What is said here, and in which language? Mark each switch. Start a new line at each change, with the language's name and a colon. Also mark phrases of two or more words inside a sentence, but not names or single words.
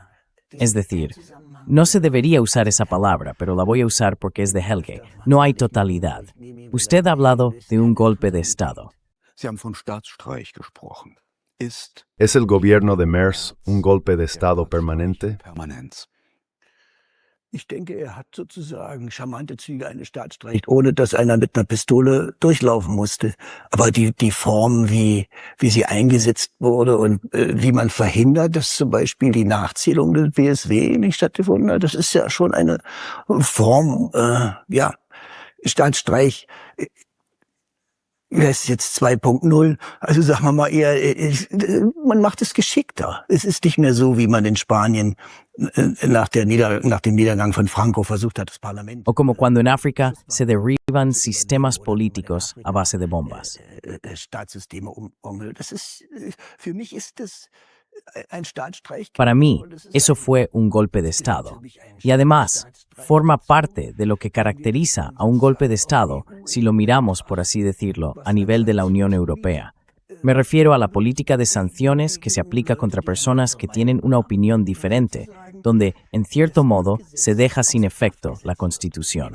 Spanish: Es decir, no se debería usar esa palabra, pero la voy a usar porque es de Helge. No hay totalidad. Usted ha hablado de un golpe de Estado. ¿Es el gobierno de Merz un golpe de Estado permanente?
German: Ich denke, hat sozusagen charmante Züge eines Staatsstreichs, ohne dass einer mit einer Pistole durchlaufen musste. Aber die Form, wie sie eingesetzt wurde und wie man verhindert, dass zum Beispiel die Nachzählung des BSW nicht stattgefunden hat, das ist ja schon eine Form, Staatsstreich. Das ist jetzt 2.0, also sagen wir mal eher, man macht es geschickter. Es ist nicht mehr so, wie man in Spanien nach dem Niedergang von Franco versucht hat, das Parlament.
Spanish: O como cuando en África se derriban sistemas políticos a base de bombas.
German: Staatssysteme das ist, für mich ist das ein Staatsstreich.
Spanish: Para mí, eso fue un golpe de Estado. Y además, forma parte de lo que caracteriza a un golpe de Estado, si lo miramos, por así decirlo, a nivel de la Unión Europea. Me refiero a la política de sanciones que se aplica contra personas que tienen una opinión diferente, donde, en cierto modo, se deja sin efecto la Constitución.